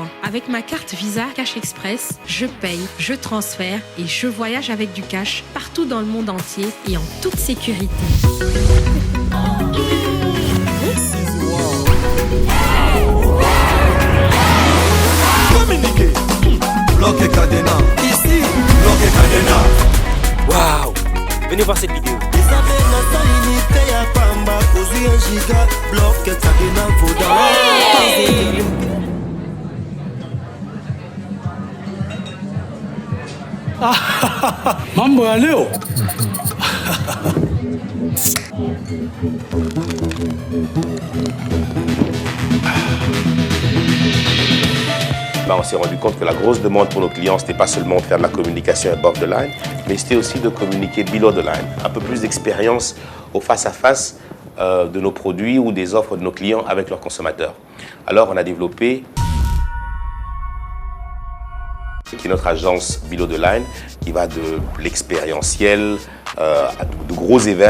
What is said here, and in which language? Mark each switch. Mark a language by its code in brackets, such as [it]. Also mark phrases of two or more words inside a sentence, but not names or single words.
[fr] Avec ma carte Visa Cash Express, je paye, je transfère et je voyage avec du cash partout dans le monde entier et en toute sécurité. Communiquer, bloc et cadenas. Ici, bloc et cadenas. Waouh! Venez voir cette vidéo. [sw] Mambo ya leo. [fr] On s'est rendu compte que la grosse demande pour nos clients, c'était pas seulement de faire de la communication [en] above the line, [fr] mais c'était aussi de communiquer [en] below the line. [fr] Un peu plus d'expérience au face-à-face de nos produits ou des offres de nos clients avec leurs consommateurs. Alors on a développé qui est notre agence Below the Line, qui va de l'expérientiel à de gros événements.